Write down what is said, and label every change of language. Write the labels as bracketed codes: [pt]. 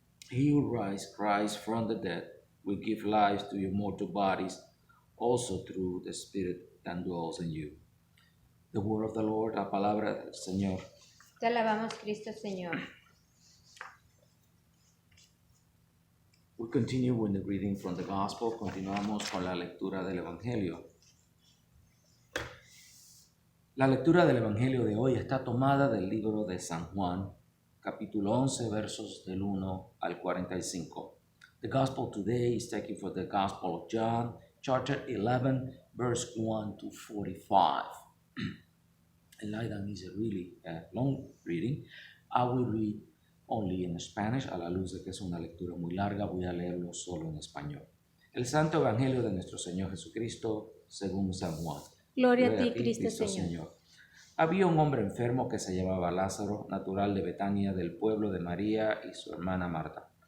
[en] He who raised Christ from the dead will give life to your mortal bodies, also through the Spirit that dwells in you. The word of the Lord, [es] la palabra del Señor. Te alabamos, Cristo Señor. [en] We continue with the reading from the Gospel. [es] Continuamos con la lectura del Evangelio. La lectura del Evangelio de hoy está tomada del libro de San Juan, capítulo 11, versos del 1 al 45. [en] The Gospel today is taken from the Gospel of John, chapter 11, verse 1 to 45. And like that is a really long reading. I will read only in Spanish, [es] a la luz de que es una lectura muy larga, voy a leerlo solo en español. El Santo Evangelio de nuestro Señor Jesucristo, según San Juan. Gloria a ti, Cristo Señor. Había un hombre enfermo que se llamaba Lázaro, natural de Betania, del pueblo de María y su hermana Marta.